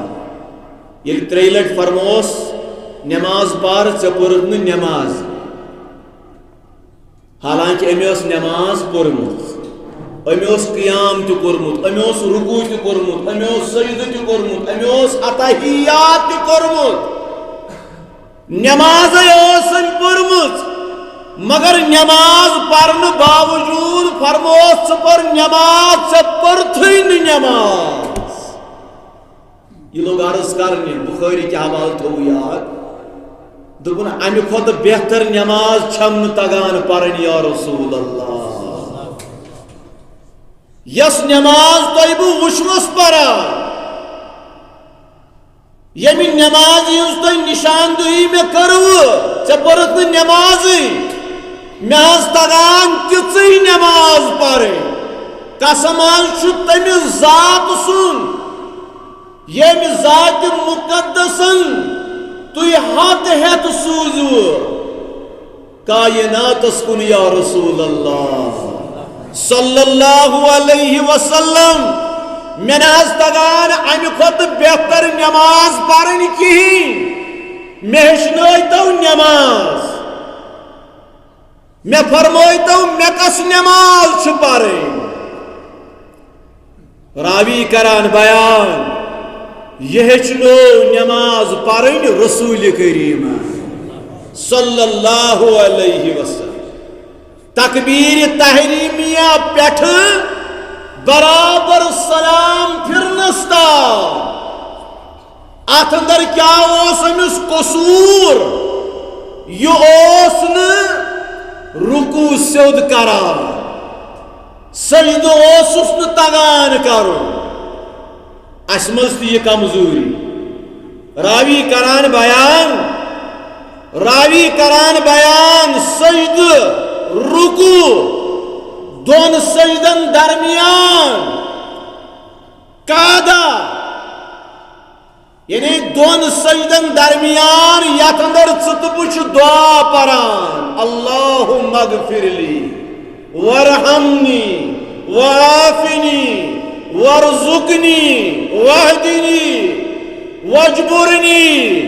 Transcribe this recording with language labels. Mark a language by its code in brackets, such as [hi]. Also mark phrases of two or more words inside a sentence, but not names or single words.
[ks] یل 3 لٹہ فرموس نماز پر ژے پورت نماز، حالانکہ امیس نماز پورمت، امیس قیام تہ کورمت، امیس رکوع تہ کورمت، امیس سجدہ تہ کورمت، امیس اتحیات تہ کورمت، نماز اوسن پورمت، مگر نماز پرن باوجود فرموس ژٕ پر نماز، ژے پرتھے نماز. [ur] یہ لوگ عرض کرنے بخاری کے حوالہ [ks] تھو یاد دپن امہ کھت بہتر نماز چھم تگان پرن [ar] یا رسول اللہ. [ks] یس نماز تہ بہ وچھنس پران، یمی نماز ہز تہ نشاندہی میں کرو ژے پرت نمازی، مے تگان تیژی نماز پرن. قسم تمہ ذات سن یم ذات مقدسن تھی ہاتھ ہیت سوزو کائناتس کن [ar] یا رسول اللہ صلی اللہ علیہ وسلم. [ks] میں ناز تگان امہ کھت بہتر نماز پرن کہین. مے ہیچنٲیتو نماز، مے فرمٲیتو مے کس نماز چھ پرن. راوی کران بیان یہ ہیچنو نماز پرن رسول کریم [ar] صلی اللہ علیہ وسلم. [ks] تکبیر تحریمیہ پیٹھ برابر سلام پھرنس تام ات اندر کیا اوس امس قصور، یہ اوس نہ رکوع سیود کران، سجدہ اوسس نہ تگان کرن. اس مز تہ یہ کمزوری. راوی کران بیان سجدہ رکوع دون سجدن درمیان قعدہ، یعنی دون سجدن درمیان یت اندر ژٕ دعا پران [ar] اللہم اغفر لی وارحمنی وعافنی وارزقنی واہدنی واجبرنی.